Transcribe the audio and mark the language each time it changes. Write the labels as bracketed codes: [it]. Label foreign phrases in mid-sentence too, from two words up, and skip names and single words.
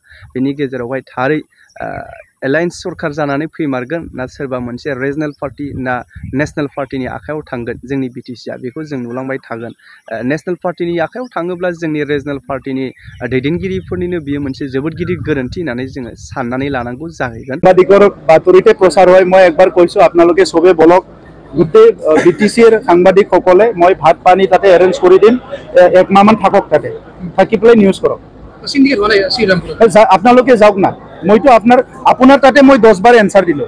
[brx] बेनि गेजेरावहाय थारै एलायन्स सरकार जानानै फैमारगोन ना सोरबा मोनसे [en] regional party [brx] ना [en] national party [brx] आखायाव थांगोन जोंनि बिटिसिआ बेखौ जों नुलांबाय थागोन। [en] national party [brx] आखायाव थाङोब्ला जोंनि [en] regional party [brx] दैदेनगिरिफोरनिनो बियो मोनसे जोबोद गिदिर गोरोन्थि होननानै जोङो साननानै लानांगौ जाहैगोन। [as] সাংবাদিকৰ বাতৰিতে প্ৰচাৰ হয়। মই একবাৰ কৈছোঁ আপোনালোকে সবে বলক, গোটেই বিটিচিৰ সাংবাদিকসকলে মই ভাত পানী তাতে এৰেঞ্জ কৰি দিম। এক মাহমান থাকক, তাতে থাকি পেলাই নিউজ কৰক। আপোনালোকে যাওক না। মইতো আপোনাৰ তাতে মই 10 বাৰ এনচাৰ দিলোঁ।